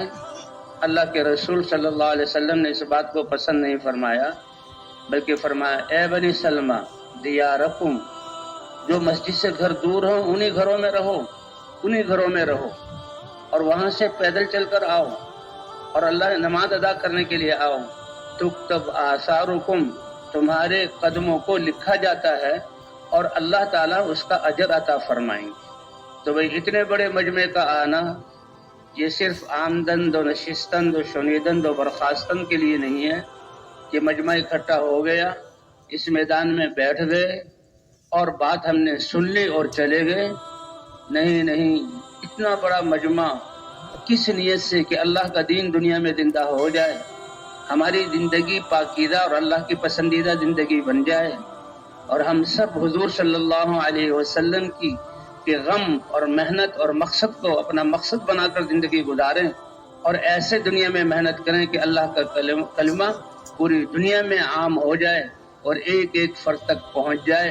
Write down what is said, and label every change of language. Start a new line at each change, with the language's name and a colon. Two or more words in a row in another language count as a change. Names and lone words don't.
Urdu: اللہ کے رسول
Arabic: صلی اللہ علیہ وسلم
Urdu: نے اس بات کو پسند نہیں فرمایا، بلکہ فرمایا اے
Arabic: بنی سلمہ دیارکم،
Urdu: جو مسجد سے گھر دور ہوں انہی گھروں میں رہو، انہی گھروں میں رہو اور وہاں سے پیدل چل کر آؤ اور اللہ نماز ادا کرنے کے لیے آؤ.
Arabic: تکتب آثارکم،
Urdu: تمہارے قدموں کو لکھا جاتا ہے اور اللہ تعالیٰ اس کا اجر عطا فرمائیں گے. تو بھئی اتنے بڑے مجمع کا آنا یہ صرف
Persian: آمدند و نشستند و شنیدند و برخاستند
Urdu: کے لیے نہیں ہے کہ مجمع اکٹھا ہو گیا، اس میدان میں بیٹھ گئے اور بات ہم نے سن لی اور چلے گئے. نہیں، اتنا بڑا مجمع کس نیت سے کہ اللہ کا دین دنیا میں زندہ ہو جائے، ہماری زندگی پاکیزہ اور اللہ کی پسندیدہ زندگی بن جائے اور ہم سب حضور
Arabic: صلی اللہ علیہ وسلم
Urdu: کی کہ غم اور محنت اور مقصد کو اپنا مقصد بنا کر زندگی گزاریں اور ایسے دنیا میں محنت کریں کہ اللہ کا کلمہ پوری دنیا میں عام ہو جائے اور ایک ایک فرد تک پہنچ جائے.